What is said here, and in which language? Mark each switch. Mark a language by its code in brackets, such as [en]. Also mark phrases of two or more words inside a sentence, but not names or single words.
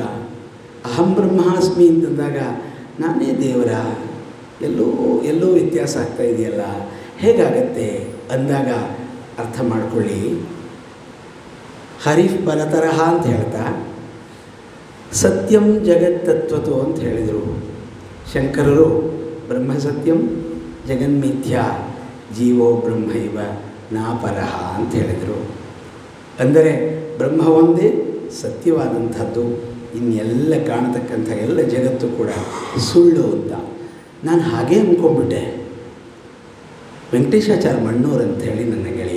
[sa] ಅಹಂ ಬ್ರಹ್ಮಾಸ್ಮಿ [kn] ಅಂತಂದಾಗ ನಾನೇ ದೇವರ, ಎಲ್ಲೋ ವ್ಯತ್ಯಾಸ ಆಗ್ತಾ ಇದೆಯಲ್ಲ, ಹೇಗಾಗತ್ತೆ ಅಂದಾಗ ಅರ್ಥ ಮಾಡ್ಕೊಳ್ಳಿ. [sa] ಹರಿಫ್ ಪರತರಹ [kn] ಅಂತ ಹೇಳ್ತಾ [sa] ಸತ್ಯಂ ಜಗತ್ತತ್ವತೋ [kn] ಅಂತ ಹೇಳಿದರು ಶಂಕರರು. [sa] ಬ್ರಹ್ಮ ಸತ್ಯಂ ಜಗನ್ಮಿಥ್ಯಾ ಜೀವೋ ಬ್ರಹ್ಮೈವ ನಾಪರಹ [kn] ಅಂತ ಹೇಳಿದರು. ಅಂದರೆ ಬ್ರಹ್ಮ ಒಂದೇ ಸತ್ಯವಾದಂಥದ್ದು, ಇನ್ನೆಲ್ಲ ಕಾಣತಕ್ಕಂಥ ಎಲ್ಲ ಜಗತ್ತು ಕೂಡ ಸುಳ್ಳು ಅಂತ ನಾನು ಹಾಗೇ ಅಂದ್ಕೊಂಡ್ಬಿಟ್ಟೆ. ವೆಂಕಟೇಶಾಚಾರ್ಯ ಮಣ್ಣೂರು ಅಂಥೇಳಿ ನನ್ನ ಗೆಳೆಯ.